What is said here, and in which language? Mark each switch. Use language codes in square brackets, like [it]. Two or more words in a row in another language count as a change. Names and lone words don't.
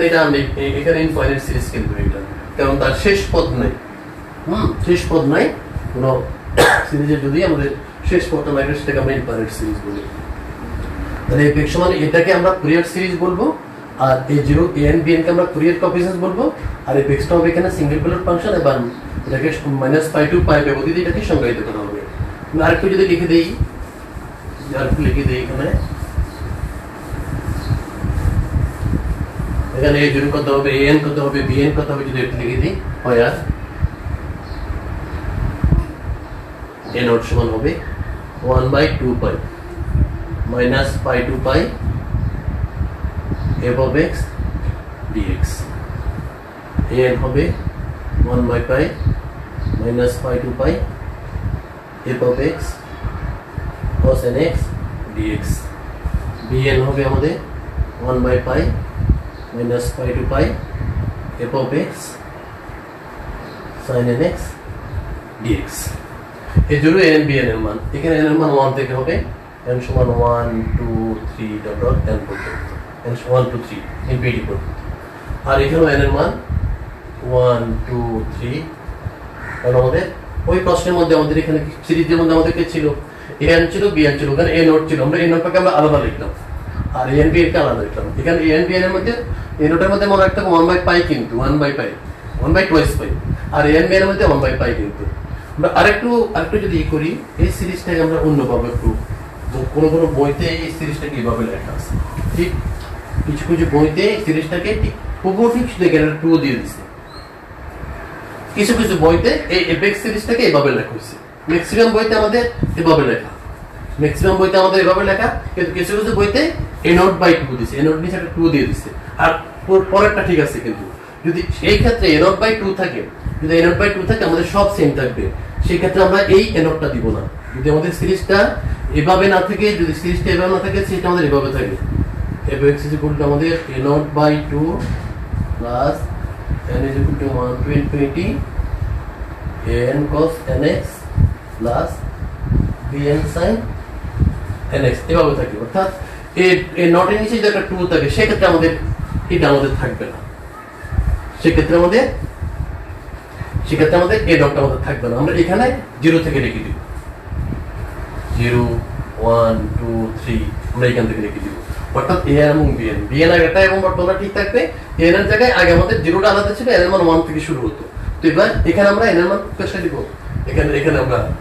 [bn] এটা এখানে [en] infinite series [bn] কিন্তু এটা কারণ তার শেষ পদ নাই শেষ পদ নাই কোনো সিরিজে যদি আমাদের শেষ পদটা নাই সেটাকে আমরা [en] infinite series [bn] বলি তাহলে fx সমান এটাকে আমরা [en] Fourier series [bn] বলবো আর [en] a0 an bn [bn] কে আমরা [en] Fourier coefficients [bn] বলবো আর fx টা হবে এখানে [en] single valued function [bn] এবং এটাকে [en] -pi to pi [bn] ব্যবধি দিয়ে এটাকে সংজ্ঞায়িত করা হবে আমি আরেকটু যদি লিখে দেই এখানে a0 কত হবে an কত হবে bn কত হবে যদি একটু লিখে দিই হয় আর [en] a naught [bn] সমান হবে [en] 1/2 pi -pi to pi f of x dx an [bn] হবে 1/pi [en] -pi to pi f of x cos nx dx bn [bn] হবে আমাদের [en] 1 by pi minus pi to pi f of x sin nx dx [bn] এই জন্য [en] n bn [bn] এর মান এখানে [en] n [bn] এর মান [en] 1 [bn] থেকে হবে n সমান 1 2 3 [en] dot dot [bn] n পর্যন্ত n সমান 1 2 3 ইনফিনিটি পর্যন্ত আর এখানে n এর মান 1 2 3 কারণ আমাদের ওই প্রশ্নের মধ্যে আমাদের এখানে সিরিজের মধ্যে আমাদের কে ছিল an ছিল bn ছিল ওখানে [en] a naught [bn] ছিল আমরা a নোটটাকে আমরা আলাদা লিখলাম আর [en] an bn [bn] কে আলাদা লিখলাম এখানে an bn এর মধ্যে a নোটের মধ্যে মনে রাখতে [en] 1 by pi [bn] কিন্তু [en] 1 by pi 1 by twice pi [bn] আর [en] an bn [bn] এর মধ্যে [en] 1 by pi [bn] কিন্তু আমরা আরেকটু যদি করি এই সিরিজটাকে আমরা অন্যভাবে একটু কোন বইতে এই সিরিজটাকে এইভাবে লেখা আছে ঠিক কিছু বইতে এই সিরিজটাকে ঠিক পুরো ঠিক দেখেন 2 দিয়ে দিছে কিছু বইতে এই fx সিরিজটাকে এইভাবে লেখা হয়েছে ম্যাক্সিমাম বইতে আমাদের এইভাবে লেখা কিন্তু কিছু বইতে [en] a naught by 2 [bn] দিছে [en] a naught [bn] নিচে একটা 2 দিয়ে দিছে আর পরেরটা ঠিক আছে কিন্তু যদি এই ক্ষেত্রে [en] a naught by 2 [bn] থাকে যদি [en] a naught by 2 [bn] থাকে আমাদের সব সেম থাকবে সেই ক্ষেত্রে আমরা এই [en] a naught [bn] টা দিব না যদি আমাদের সিরিজটা এভাবে না থাকে যদি সিরিজটা এভাবে না থাকে সেটা আমাদের এভাবে থাকে [en] fx is equal to [bn] আমাদের [en] a naught by 2 plus n is equal to 1 to infinity an cos nx plus bn sin nx [bn] এভাবে থাকে অর্থাৎ এই নট এর নিচে যদি একটা 2 থাকে সেক্ষেত্রে আমাদের এটা আমাদের থাকবে না সেক্ষেত্রে আমাদের এই ডটটা আমাদের থাকবে না আমরা এখানে 0 থেকে লিখে দিব 0 1 2 3 আমরা এখান থেকে লিখে দিব অর্থাৎ a এবং bn আগেটা এবং বর্তমানটা ঠিক থাকবে n এর জায়গায় আগে আমাদের 0টা আলাদা ছিল n এর মান 1 থেকে শুরু হতো তো এবার এখানে আমরা n এর মান কত দিব এখানে আমরা